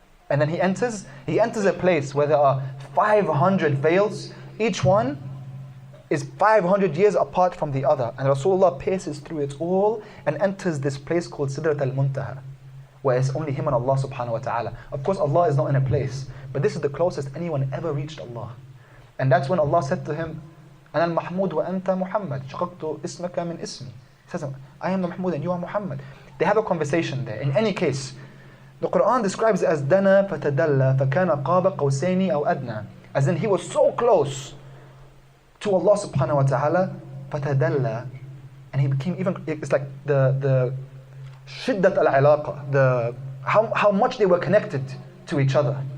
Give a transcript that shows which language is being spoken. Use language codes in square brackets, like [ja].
[en] And then he enters a place where there are 500 veils. Each one is 500 years apart from the other. And Rasulullah passes through it all and enters this place called Sidrat al-Muntaha, where it's only him and Allah subhanahu wa ta'ala. Of course, Allah is not in a place, but this is the closest anyone ever reached Allah. And that's when Allah said to him, [ar] أنا المحمود وأنت محمد شققت اسمك من اسمي. [en] He says, I am the Mahmud and you are Muhammad. They have a conversation there. In any case, the Quran describes it as [ar] دنا فتدلى فكان قاب قوسين أو أدنى. [en] As in, he was so close to Allah subhanahu wa ta'ala, فتدلى, and he became even, it's like the shiddat al-alaqa, how much they were connected to each other.